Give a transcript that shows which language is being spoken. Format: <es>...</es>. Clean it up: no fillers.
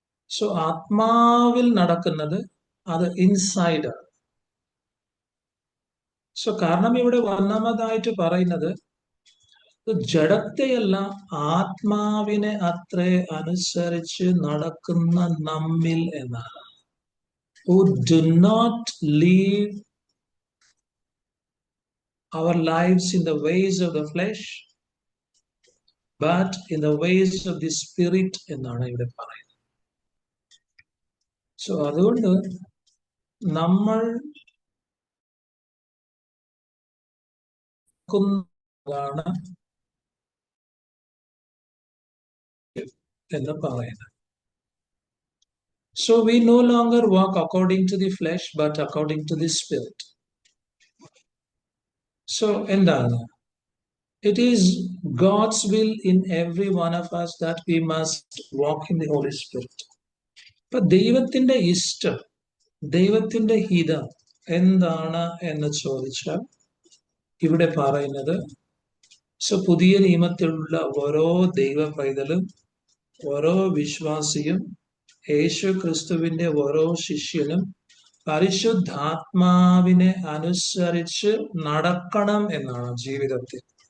<ml>So ആത്മാവിൽ നടക്കുന്നത് അത് ഇൻസൈഡ് ആണ്. സോ കാരണം ഇവിടെ ഒന്നാമതായിട്ട് പറയുന്നത് ജഡത്തെയല്ല ആത്മാവിനെ അത്രേ അനുസരിച്ച് നടക്കുന്ന നമ്മിൽ എന്നാണ്.</ml> <en>Who do not live our lives in the ways of the flesh, but in the ways of the spirit</en> <ml>എന്നാണ് ഇവിടെ പറയുന്നത്. സോ അതുകൊണ്ട് നമ്മൾ ാണ് എന്ന് പറയുന്നത്.</ml> <en>So we no longer walk according to the flesh, but according to the spirit. So</en> <ml>എന്താണ്?</ml> <en>It is God's will in every one of us that we must walk in the Holy Spirit.</en> <ml>ഇപ്പൊ ദൈവത്തിന്റെ ഇഷ്ടം, ദൈവത്തിന്റെ ഹിതം എന്താണ് എന്ന് ചോദിച്ചാൽ ഇവിടെ പറയുന്നത്, സോ പുതിയ നിയമത്തിലുള്ള ഓരോ ദൈവ പൈതലും ഓരോ വിശ്വാസിയും യേശു ക്രിസ്തുവിന്റെ ഓരോ ശിഷ്യനും പരിശുദ്ധാത്മാവിനെ അനുസരിച്ച് നടക്കണം എന്നാണ് ജീവിതത്തിൽ.</ml>